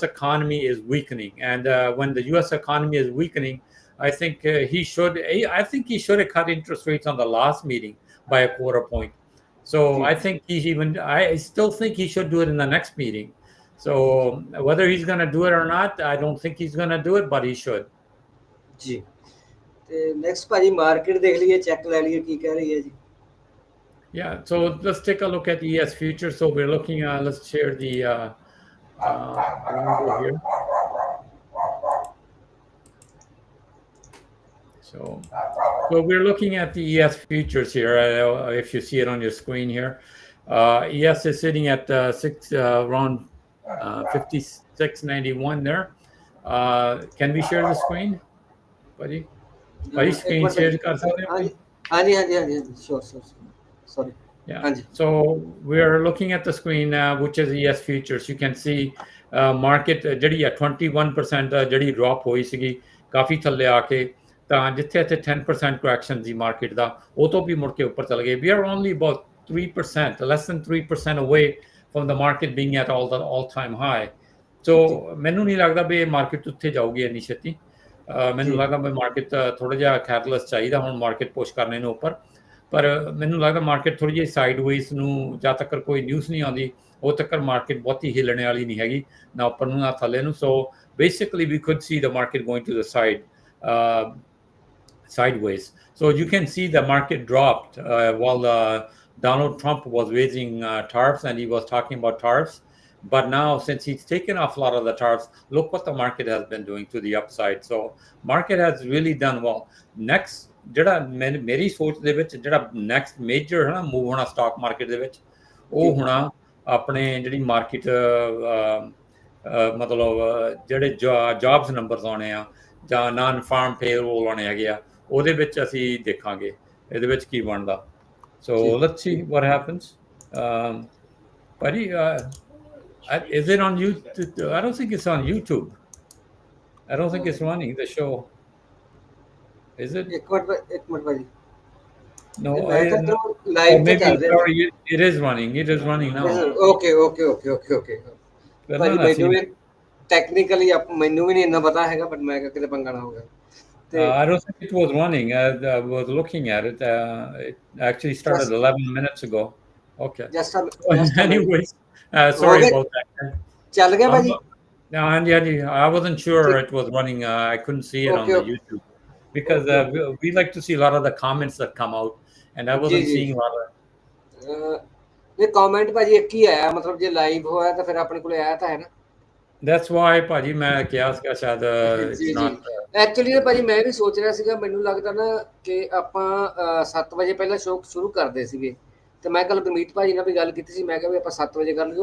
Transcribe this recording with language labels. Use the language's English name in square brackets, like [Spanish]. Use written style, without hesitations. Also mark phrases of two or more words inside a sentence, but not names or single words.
[English] economy is weakening, and when the U.S. economy is weakening, I think he should have cut interest rates on the last meeting by a quarter point. So I think I still think he should do it in the next meeting. So whether he's going to do it or not, I don't think he's going to do it, but he should. [Punjabi] ਜੀ। ਤੇ ਨੈਕਸਟ ਭਾਜੀ ਮਾਰਕੀਟ ਦੇਖ ਲਈਏ, ਚੈੱਕ ਲੈ ਲਈਏ ਕੀ ਕਹਿ ਰਹੀ ਹੈ ਜੀ। [English] Yeah, so let's take a look at the ES futures. So we're looking at, let's share the window here. So we're looking at the ES futures here. If you see it on your screen here, ES is sitting at around 56.91 there. Can we share the screen, buddy? Buddy, [Punjabi] ਇੱਕ [English] screen [Punjabi] ਮਿੰਟ share ਕਰ ਸਕਦੇ ਹੋ? ਹਾਂਜੀ ਹਾਂਜੀ ਹਾਂਜੀ ਹਾਂਜੀ [English] sure sorry. Yeah. [Punjabi] ਹਾਂਜੀ [English] So we're looking at the screen which is ES futures. You can see [Punjabi] market ਜਿਹੜੀ ਆ 21% ਜਿਹੜੀ ਡ੍ਰੌਪ ਹੋਈ ਸੀਗੀ ਕਾਫੀ ਥੱਲੇ ਆ ਕੇ, ਤਾਂ ਜਿੱਥੇ ਇੱਥੇ 10% correction ਸੀ ਮਾਰਕੀਟ ਦਾ, ਉਹ ਤੋਂ ਵੀ ਮੁੜ ਕੇ ਉੱਪਰ ਚਲ ਗਏ। [English] We are only about 3%, less than 3% away from the market being at all time high. [Punjabi] So ਮੈਨੂੰ ਨਹੀਂ ਲੱਗਦਾ ਵੀ ਇਹ ਮਾਰਕੀਟ ਉੱਥੇ ਜਾਊਗੀ ਇੰਨੀ ਛੇਤੀ। ਮੈਨੂੰ ਲੱਗਦਾ ਵੀ ਮਾਰਕੀਟ ਥੋੜਾ ਜਿਹਾ ਕੈਟਲਿਸਟ ਚਾਹੀਦਾ ਹੁਣ [English] market push [Punjabi] ਕਰਨੇ ਨੂੰ ਉੱਪਰ। ਪਰ ਮੈਨੂੰ ਲੱਗਦਾ ਮਾਰਕੀਟ ਥੋੜੀ ਜਿਹੀ ਸਾਈਡਵੇਜ਼ ਨੂੰ, ਜਦ ਤੱਕ ਕੋਈ ਨਿਊਜ਼ ਨਹੀਂ ਆਉਂਦੀ ਉਹ ਤੱਕ ਮਾਰਕੀਟ ਬਹੁਤੀ ਹਿੱਲਣੇ ਵਾਲੀ ਨਹੀਂ ਹੈਗੀ, ਨਾ ਉੱਪਰ ਨੂੰ ਨਾ ਥੱਲੇ ਨੂੰ। [English] so basically we could see the market going to the side sideways. So you can see the market dropped while Donald Trump was raising tariffs and he was talking about tariffs. But now, since he's taken off a lot of the tariffs, look what the market has been doing to the upside. So market has really done well. Next, [Punjabi] ਜਿਹੜਾ ਮੇਰੀ ਸੋਚ ਦੇ ਵਿੱਚ ਜਿਹੜਾ [English] next major [Punjabi] ਹੈ ਨਾ ਮੂਵ ਹੋਣਾ [English] stock market [Punjabi] ਦੇ ਵਿੱਚ, ਉਹ ਹੋਣਾ ਆਪਣੇ ਜਿਹੜੀ ਮਾਰਕੀਟ ਮਤਲਬ ਜਿਹੜੇ [English] jobs numbers [Punjabi] ਆਉਣੇ ਆ ਜਾਂ [English] non farm payroll [Punjabi] ਆਉਣੇ ਹੈਗੇ ਆ, ਉਹਦੇ ਵਿੱਚ ਅਸੀਂ ਦੇਖਾਂਗੇ ਇਹਦੇ ਵਿੱਚ ਕੀ ਬਣਦਾ। [English] so let's see what happens. ਭਾਜੀ is it on YouTube? I don't think it's on YouTube. I don't think it's running the show. Is it? [Punjabi] ਇੱਕ ਮਿੰਟ ਭਾਜੀ। [English] No, [Punjabi] ਲਾਈਵ ਤੇ ਚੱਲ ਰਿਹਾ। [English] sorry, it is running. It is running now. [Punjabi] ਓਕੇ ਭਾਜੀ ਮੈਨੂੰ ਵੀ ਟੈਕਨੀਕਲੀ ਮੈਨੂੰ ਵੀ ਨਹੀਂ ਇੰਨਾ ਪਤਾ ਹੈਗਾ, ਬਟ ਮੈਂ ਕਿਤੇ ਪੰਗਾ ਨਾ ਹੋ ਗਿਆ। [English] I don't think it was running. I was looking at it. It actually started 11 minutes ago. Okay. Anyways, sorry about that. [Punjabi] ਚੱਲ ਗਿਆ ਭਾਜੀ? ਹਾਂਜੀ, [English] I wasn't sure it was running. I couldn't see it on the YouTube because we like to see a lot of the comments that come out, and I wasn't seeing a lot of. [Punjabi] ਇਹ ਕਮੈਂਟ ਭਾਜੀ ਇੱਕ ਹੀ ਆਇਆ, ਮਤਲਬ ਜੇ ਲਾਈਵ ਹੋਇਆ ਤਾਂ ਫਿਰ ਆਪਣੇ ਕੋਲੇ ਆਇਆ ਤਾਂ ਹੈ ਨਾ। [English] That's why [Punjabi] ਭਾਜੀ ਮੈਂ ਕਿਹਾ ਸੀਗਾ ਸ਼ਾਇਦ ਐਕਚੁਅਲੀ ਨਾ ਭਾਜੀ ਮੈਂ ਵੀ ਸੋਚ ਰਿਹਾ ਸੀਗਾ, ਮੈਨੂੰ ਲੱਗਦਾ ਨਾ ਕਿ ਆਪਾਂ 7 ਵਜੇ ਪਹਿਲਾਂ ਸ਼ੋਅ ਸ਼ੁਰੂ ਕਰਦੇ ਸੀਗੇ, ਤੇ ਮੈਂ ਕੱਲ ਗੁਰਮੀਤ ਭਾਜੀ ਨਾਲ ਵੀ ਗੱਲ ਕੀਤੀ ਸੀ, ਮੈਂ ਕਿਹਾ ਵੀ ਆਪਾਂ 7 ਵਜੇ ਕਰ ਲਈਏ।